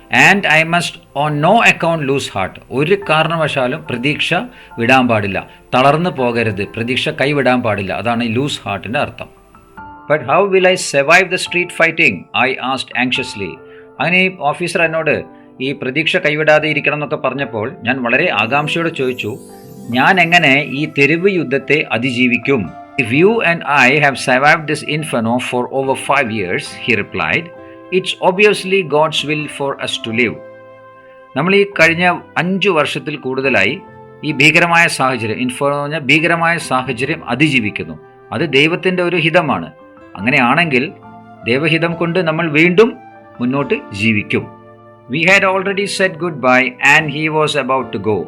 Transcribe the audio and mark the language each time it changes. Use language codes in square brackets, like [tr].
[en] And I must on no account lose heart. [ml] ഒരു കാരണവശാലും പ്രതീക്ഷ വിടാൻ പാടില്ല, തളർന്നു പോകരുത്, പ്രതീക്ഷ കൈവിടാൻ പാടില്ല. അതാണ് ഈ ലൂസ് ഹാർട്ടിൻ്റെ അർത്ഥം. [en] But how will I survive the street fighting, I asked anxiously. [ml] അങ്ങനെ ഈ ഓഫീസർ എന്നോട് ഈ പ്രതീക്ഷ കൈവിടാതെ ഇരിക്കണം എന്നൊക്കെ പറഞ്ഞപ്പോൾ ഞാൻ വളരെ ആകാംക്ഷയോടെ ചോദിച്ചു, ഞാൻ എങ്ങനെ ഈ തെരുവ് യുദ്ധത്തെ അതിജീവിക്കും? [en] If you and I have survived this inferno for over 5 years, he replied, it's obviously God's will for us to live. [ml] നമ്മൾ ഈ കഴിഞ്ഞ 5 വർഷത്തിൽ കൂടുതലായി ഈ ഭീകരമായ സാഹചര്യം, ഇൻഫെർണോ എന്ന് പറഞ്ഞാൽ ഭീകരമായ സാഹചര്യം അതിജീവിക്കുന്നു. അത് ദൈവത്തിൻ്റെ ഒരു ഹിതമാണ്. അങ്ങനെയാണെങ്കിൽ ദൈവഹിതം കൊണ്ട് നമ്മൾ വീണ്ടും മുന്നോട്ട് ജീവിക്കും. [en] We had already said goodbye and he was about to go.